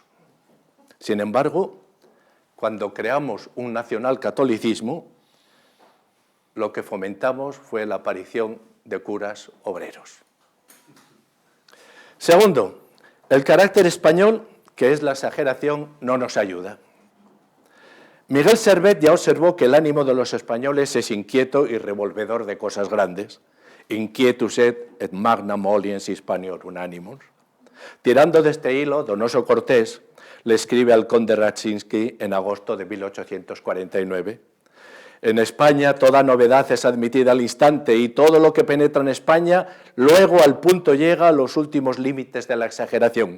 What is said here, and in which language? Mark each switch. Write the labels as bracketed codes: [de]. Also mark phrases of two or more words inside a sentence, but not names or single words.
[es] Sin embargo, cuando creamos un nacionalcatolicismo, lo que fomentamos fue la aparición de curas obreros. Segundo, El carácter español, que es la exageración, no nos ayuda. Miguel Servet ya observó que el ánimo de los españoles es inquieto y revolvedor de cosas grandes. [la] Inquietus et magna moliens Hispaniorum animus. [es] Tirando de este hilo, Donoso Cortés le escribe al conde Raczynski en agosto de 1849. En España toda novedad es admitida al instante y todo lo que penetra en España luego al punto llega a los últimos límites de la exageración.